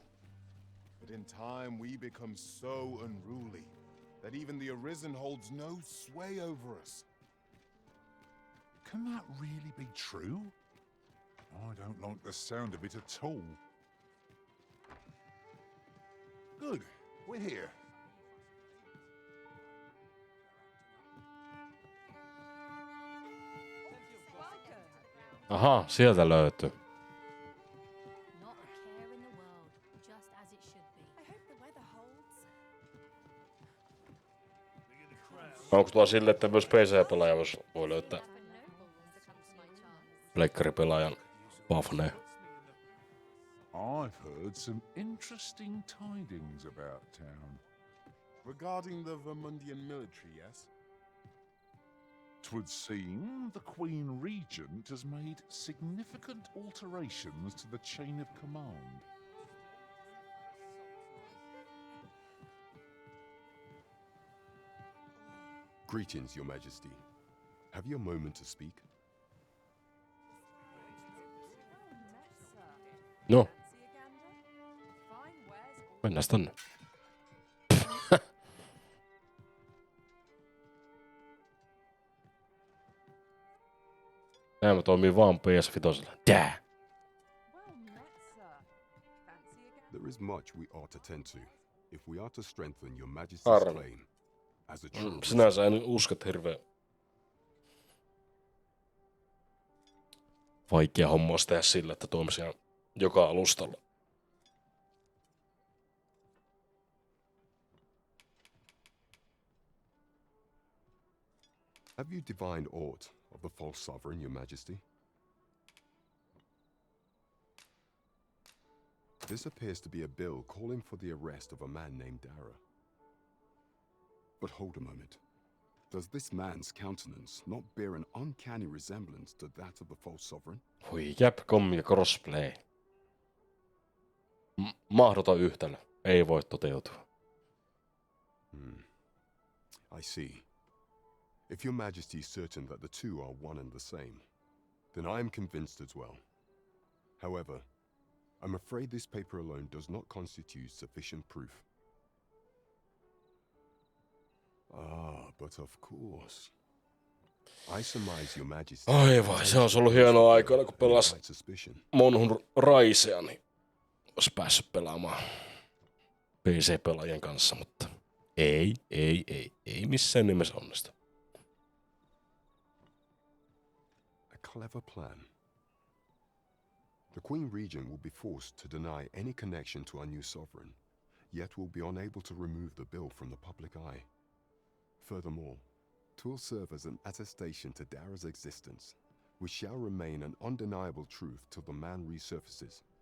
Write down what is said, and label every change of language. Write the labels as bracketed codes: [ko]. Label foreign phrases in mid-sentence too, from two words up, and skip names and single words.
[en] But in time, we become so unruly that even the Arisen holds no sway over us. Can that really be true? I don't like the sound of it at all. Good, we're here. [fi] Aha, sieltä löytyy. [en] Not a care in the world, just as it should be. I hope the weather holds. [fi] Onko tuo sille, että myös PC-pelaaja voi löytää pleikkaripelaajan pafneen? [en] I've heard some interesting tidings about town. Regarding the Vermundian military, yes? 'Twould seem the Queen Regent has made significant alterations to the chain of command. Greetings, Your Majesty. Have you a moment to speak? No. [fi] Mennään tonne. Nämä toimii vaan PS5. Tää! [en] There is much we ought to tend to, if we are to strengthen Your Majesty's [fi] Harmi. [en] claim as a true [fi] Sinänsä en usko, että hirveän vaikea homma olisi tehdä sillä, että toimisi ihan joka alustalla. [en] Have you divined aught of the false sovereign, Your Majesty? This appears to be a bill calling for the arrest of a man named Dara. But hold a moment. Does this man's countenance not bear an uncanny resemblance to that of the false sovereign? [fi] Voi Capcom ja crossplay. Mahdoton yhtälö. Ei voi toteutua. [en] I see. If Your Majesty is certain that the two are one and the same, then I am convinced as well. However, I'm afraid this paper alone does not constitute sufficient proof. But of course. I surmise Your Majesty. [fi] Ai vai, se olisi ollut hienoa aikoina, kun pelasi Monhun Raisea, niin olisi päässyt pelaamaan PC-pelaajien kanssa, mutta ei missään nimessä onnistu. [en] A clever plan. The Queen Regent will be forced to deny any connection to our new sovereign, yet will be unable to remove the bill from the public eye. Furthermore, 'twill serve as an attestation to Dara's existence, which shall remain an undeniable truth till the man resurfaces.